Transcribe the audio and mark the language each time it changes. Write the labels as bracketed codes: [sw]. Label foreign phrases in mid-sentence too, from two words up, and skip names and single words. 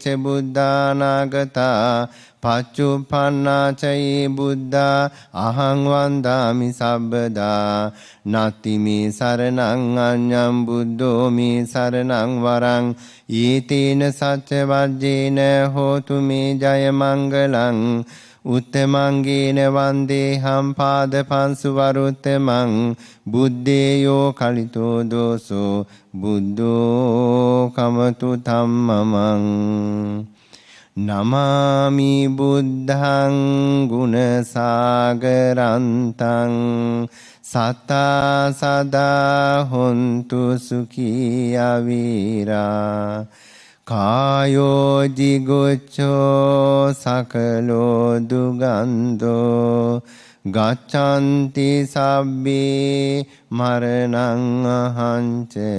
[pi] බුද්ධානාගතා පච්චුප්පන්නා ච යේ බුද්ධා අහං වන්දාමි සබ්බදා නත්ති මේ සරණං අඤ්ඤං බුද්ධෝ මේ සරණං වරං ඊතේන සච්ච වජ්ජේන හෝතු මේ ජය මංගලං උත්තමංගේන වන්දේහම් පාදපංසු වරුත්තමං බුද්දේයෝ කලිතෝ දෝසෝ බුද්ධෝ කමතු ධම්මමං නමාමි බුද්ධං ගුණ සාගරන්තං සත්තා සදා හොන්තු සුඛී අවීරා කායෝ ජිගොච්ඡෝ සකලෝ දුගන්ධෝ ගච්ඡanti සබ්බේ මරණං අහංච